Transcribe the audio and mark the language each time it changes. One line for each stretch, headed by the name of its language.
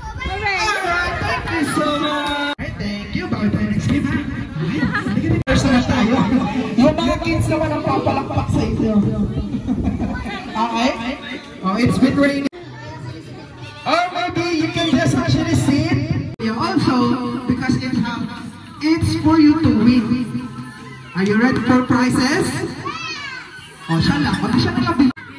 English: Alright, thank you so much. Alright, thank you.
Filipino: Bago tayo next game, ha? First naman tayo. Yung mga kids naman ang papalakpak sa inyo.
English: Okay? Oh, it's been raining. Or maybe you can just actually sit. Also, because it's for you to win. Are you ready for prizes?
Filipino: Oh, siya lang. Wag siya na lang.